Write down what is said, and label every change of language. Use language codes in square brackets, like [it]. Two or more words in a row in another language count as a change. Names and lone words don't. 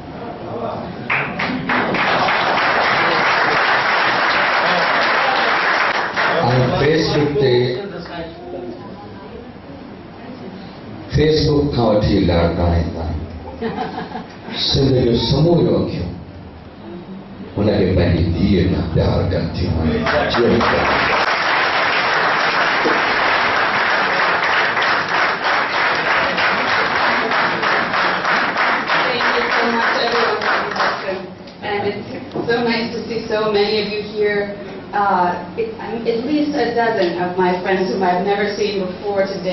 [sd] फेसबुक खां वठी लाड़काणे ताईं सिंध जो समूरो अखियूं हुनखे पंहिंजी धीअ खां प्यार कनि थियूं। [en] And it's so nice to see so many of you here. At least a dozen of my friends whom I've never seen before today.